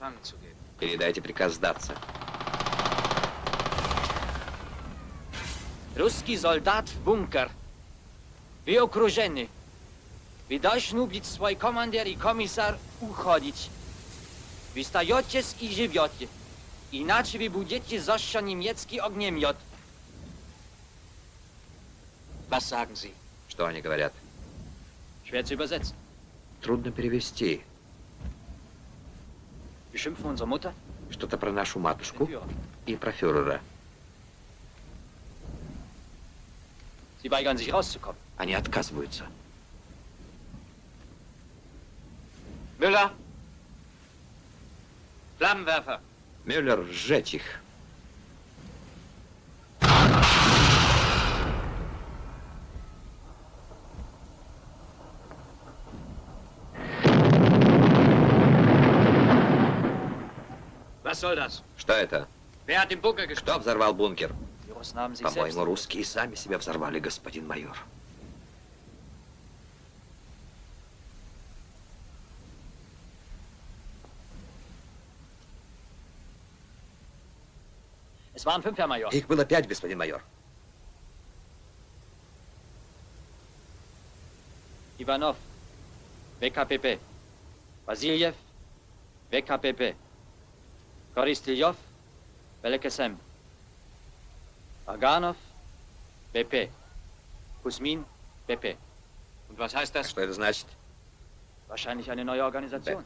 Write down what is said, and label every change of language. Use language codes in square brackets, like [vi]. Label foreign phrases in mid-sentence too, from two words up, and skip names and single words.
[ru] Передайте приказ сдаться. Русский солдат в бункер. Вы окружены. Вы должны быть свой командир и комиссар уходить. Вы остаетесь и живете. Иначе вы будете защищен немецкий огнемет. [de] Was sagen Sie? [ru] Что они говорят? [de] Schwer zu übersetzen. [ru] Трудно перевести. [de] Beschimpfen unsere Mutter? [ru] Что-то про нашу матушку и про фюрера. [de] Sie weigern sich rauszukommen. [ru] Они отказываются. [de] Müller! Flammenwerfer! [ru] Мюллер, сжечь их. [de] Was soll das? [ru] Что это? [de] Wer hat den Bunker gestürmt? [ru] Кто взорвал бункер? [de] Die Russen haben sich [ru] По-моему, [de] selbst... [ru] русские сами себя взорвали, господин майор. [de] Es waren 5, Herr Major. [ru] Их было 5, господин майор. Ivanov, ВКПП. Васильев, ВКПП. Коростылев, ВЛКСМ. Аганов, ВП. Кузьмин, ВП. [de] Und was heißt das? [ru] Что это значит? [de] Wahrscheinlich eine neue Organisation.